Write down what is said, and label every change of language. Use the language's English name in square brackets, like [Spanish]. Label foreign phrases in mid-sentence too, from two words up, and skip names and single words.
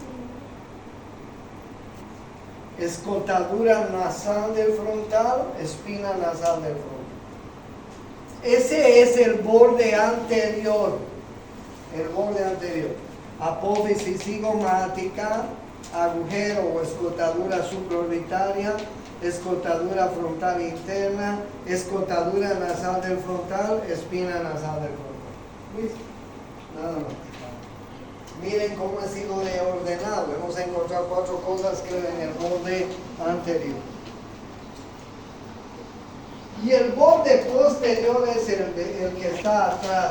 [Spanish] Escotadura nasal del frontal, espina nasal del frontal. Ese es el borde anterior. El borde anterior. Apófisis cigomática, agujero o escotadura supraorbitaria, escotadura frontal interna, escotadura nasal del frontal, espina nasal del frontal. ¿Listo? Nada más. Miren cómo ha sido ordenado. Hemos encontrado 4 cosas que en el borde anterior. Y el borde posterior es el que está atrás.